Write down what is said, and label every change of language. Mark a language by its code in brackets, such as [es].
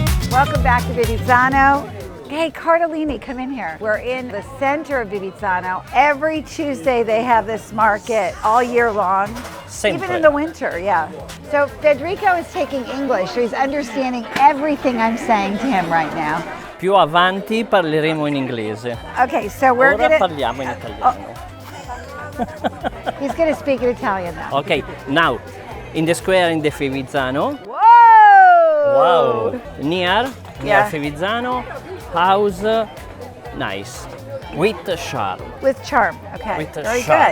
[en] Welcome back to Fivizzano. Hey, Cardellini, come in here. We're in the center of Fivizzano. Every Tuesday they have this market all year long, even in the winter, yeah. So Federico is taking English, so he's understanding everything I'm saying to him right now. [it] Più avanti parleremo in inglese. [en] Okay, so we're [it] Ora parliamo in italiano. [en] He's going to speak in Italian now. Okay, now in the square in the Fivizzano. Whoa! Wow! Near Fivizzano, house, nice, with charm. With charm, okay. With very charm.